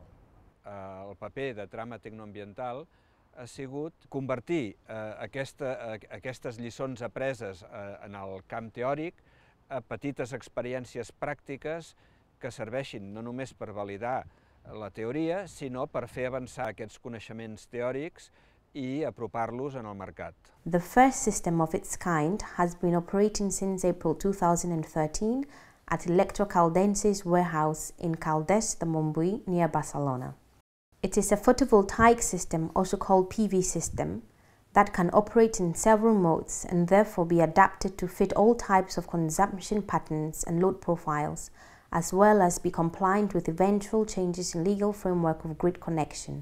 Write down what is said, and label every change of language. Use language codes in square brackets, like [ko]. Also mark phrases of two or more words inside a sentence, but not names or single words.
[ca] El paper de Trama Tecnoambiental ha sigut convertir aquestes lliçons apreses en el camp teòric a petites experiències pràctiques que serveixin no només per validar la teoria, sinó per fer avançar aquests coneixements teòrics i apropar-los en el mercat. [en] The first system of its kind has been operating since April 2013 at Electra Caldense's warehouse in Caldes de Montbui near Barcelona. It is a photovoltaic system, also called PV system, that can operate in several modes and therefore be adapted to fit all types of consumption patterns and load profiles, as well as be compliant with eventual changes in legal framework of grid connection.